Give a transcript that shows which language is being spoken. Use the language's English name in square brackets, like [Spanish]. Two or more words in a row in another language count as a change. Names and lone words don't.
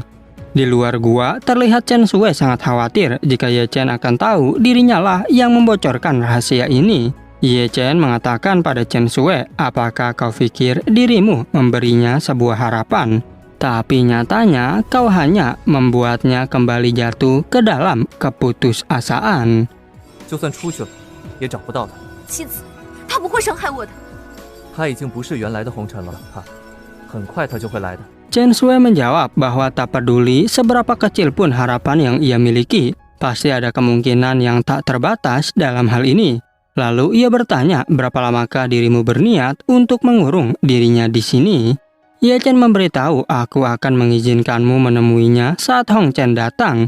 [Indonesian] Di luar gua, terlihat Chen Shui sangat khawatir jika Ye Chen akan tahu dirinya lah yang membocorkan rahasia ini. Ye Chen mengatakan pada Chen Shui, apakah kau pikir dirimu memberinya sebuah harapan? Tapi nyatanya kau hanya membuatnya kembali jatuh ke dalam keputusasaan. [Chinese] 就算出去了，也找不到他。妻子，他不会伤害我的。他已经不是原来的红尘了，很快他就会来的。 [Indonesian] Chen Shui menjawab bahwa tak peduli seberapa kecil pun harapan yang ia miliki, pasti ada kemungkinan yang tak terbatas dalam hal ini. Lalu ia bertanya, berapa lamakah dirimu berniat untuk mengurung dirinya di sini? Ye Chen memberitahu, aku akan mengizinkanmu menemuinya saat Hong Chen datang.